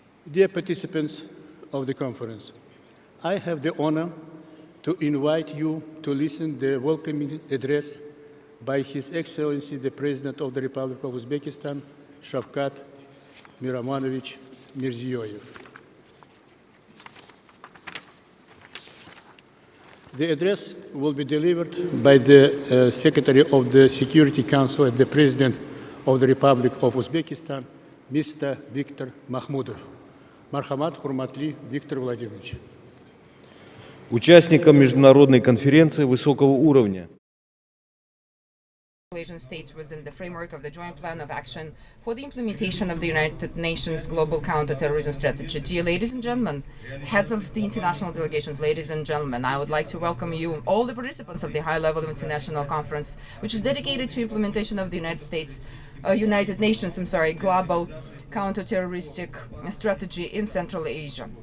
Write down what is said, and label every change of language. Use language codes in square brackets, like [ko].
[en] Dear participants of the conference, I have the honor to invite you to listen to the welcoming address by His Excellency the President of the Republic of Uzbekistan, Shavkat Miramonovich Mirziyoyev. The address will be delivered by the Secretary of the Security Council and the President of the Republic of Uzbekistan, Mr. Viktor Mahmudov. [uz] Мархамат Хурматли Виктор Владимирович. [ru] Участникам международной конференции высокого уровня. [en] Asian states within the framework of the Joint Plan of Action for the implementation of the United Nations Global Counterterrorism Strategy. Dear ladies and gentlemen, heads of the international delegations, ladies and gentlemen, I would like to welcome you, all the participants of the high-level international conference, which is dedicated to implementation of the United Nations Global Counterterroristic Strategy in Central Asia.